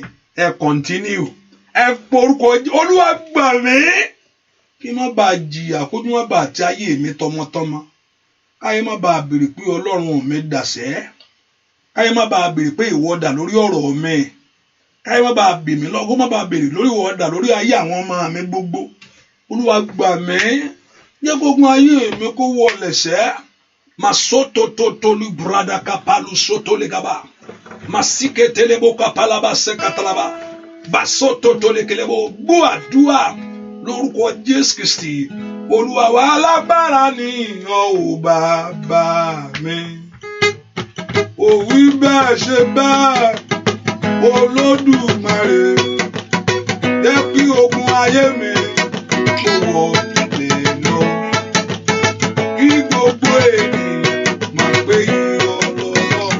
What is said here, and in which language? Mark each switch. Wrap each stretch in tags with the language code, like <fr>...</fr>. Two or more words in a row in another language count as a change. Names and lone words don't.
<yo>Ẹ kọ́ntínú, ẹ porúkọ Olúwa gbà mí kí má bàa jìyà, kó má bàa ti ayé mi tọmọtọmọ, káyé má bàa béèrè pé Ọlọ́run mi dàsẹ́, káyé má bàa béèrè pé ìwọ dà lórí ọ̀rọ̀ mi, káyé má bàa bè mí lọ́gọ́, má bàa béèrè lórí ìwọ dà lórí ayé àwọn ọmọ mi gbogbo. Olúwa gbà mí, jẹ́ gbogbo ayé mi kó wọlẹ̀ sẹ́. Masoto totolu brada kapalu soto legaba, masike telebo kapalaba sekatalaba, basoto tolekelebo. Gbọ́ àdúrà lórúkọ Jésù Kristi. Olúwa wa alágbára ni ọ́ ò bàbá mi, ó wí bẹ́ẹ̀ ṣe bẹ́ẹ̀ Olódùmarè, jẹ́ kí ogun ayé mi kó wọlé lọ, kí gbogbo ènìyàn máa pé irọ́ lọ́lọ́run.</yo>